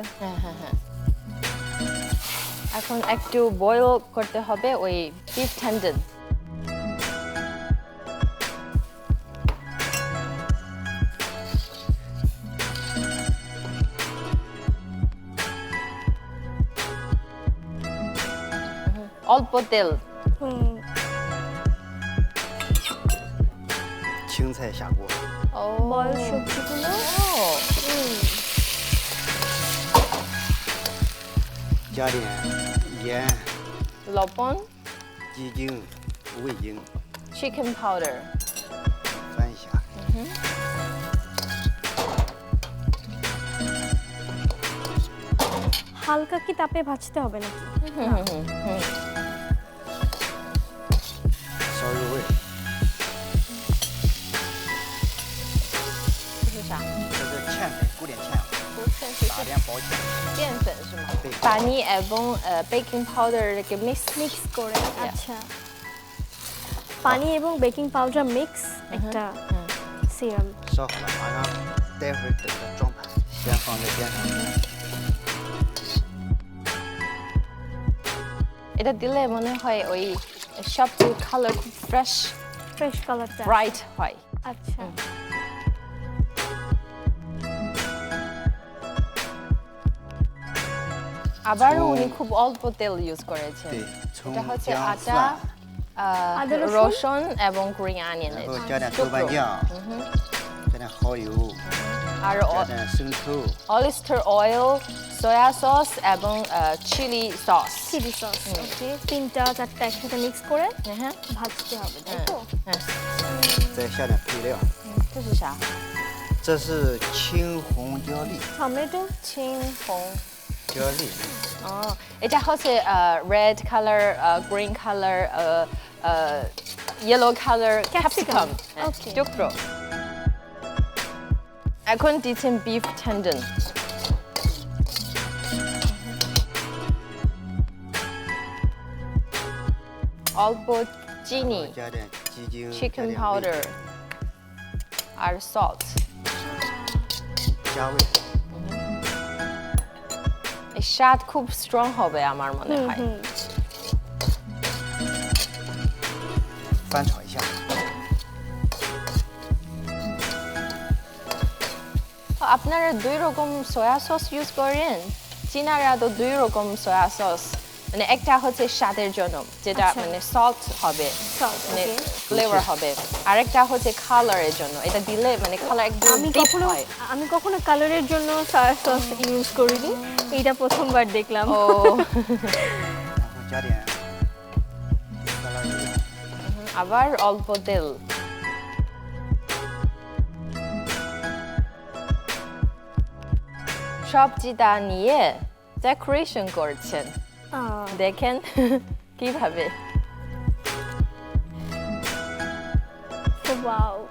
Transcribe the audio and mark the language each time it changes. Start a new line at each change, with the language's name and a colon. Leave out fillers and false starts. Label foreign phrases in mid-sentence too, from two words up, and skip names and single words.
Bangla: হ্যাঁ এখন একটু বয়েল করতে হবে ওই
English: beef tendon
Bangla: অল্প তেল হুম,
Chinese: 青菜下锅，
Bangla: বয়েল সবজিগুলো
Chinese: 加点盐、
Bangla: লবণ
Chinese: 鸡精、味精，
English: chicken powder
Chinese: 翻一下。 হালকা কি তাপে ভাজতে হবে নাকি 烧入味，这是啥这是芡粉，古典芡，打点薄芡。淀粉是吗
Bangla: পানি এবং
English: baking powder
Bangla: কে মিক্স মিক্স করে আচ্ছা পানি এবং
English: baking powder
Bangla: মিক্স একটা সিরাম
Chinese: 烧好了，马上待会儿等着装盘，先放在边上。
Bangla: এটা দিলে মনে হয় ওই সবজির কালার খুব ফ্রেশ ফ্রেশ কালারটা ব্রাইট হয় আচ্ছা আবারও উনি খুব অল্প তেল ইউজ করেছেন
Chinese: 对，
Bangla: এটা
Chinese: 葱、
Bangla: হচ্ছে
Chinese: 姜、
Bangla: আটা
Chinese: 蒜，
Bangla: আদা রসুন? রসুন এবং
English: green onion
Chinese: 然后加点豆瓣酱，加点蚝油，
Bangla: আর
Chinese: 加点生抽，
English: oyster oil soy sauce এবং chili sauce chili sauce okay
Bangla: তিনটা চারটা একসাথে মিক্স করে হ্যাঁ ভাজতে হবে তাই তো হ্যাঁ
Chinese: 再下点配料，这是啥这是青红椒粒，
Bangla: টমেটো
Chinese: 青红椒粒，
Bangla: এটা হচ্ছে
English: red colour green colour yellow colour capsicum Okay.
Bangla: টুকরো এখন দিচ্ছেন
English: beef tendon
Bangla: অল্প চিনি
Chinese: 加点鸡精，加
English: চিকেন
Chinese: 点味
English: পাউডার আর সল্ট
Chinese: 加味，
Bangla: এই স্বাদ খুব স্ট্রং হবে আমার মনে হয় হুম
Chinese: 翻炒一下。
Bangla: আপনারা দুই রকম
English: soy sauce
Bangla: ইউজ করেন চীনারা তো দুই রকম
English: soy sauce
Bangla: মানে একটা হচ্ছে স্বাদের জন্য যেটা আচ্ছা। মানে সল্ট হবে
English: Salt,
Bangla: মানে
English: okay.
Bangla: ফ্লেভার হবে আরেকটা হচ্ছে কালারের জন্য এটা দিলে মানে কালার একদম আমি
English: deep
Bangla: কখনো হয় আমি কখনো কালারের জন্য
English: soy sauce
Bangla: ইউজ করিনি এইটা প্রথমবার দেখলাম ও
Chinese: 然后加点沙拉油，
Bangla: আবার অল্প তেল সবজিটা নিয়ে ডেকোরেশন করছেন দেখেন কিভাবে ওয়াও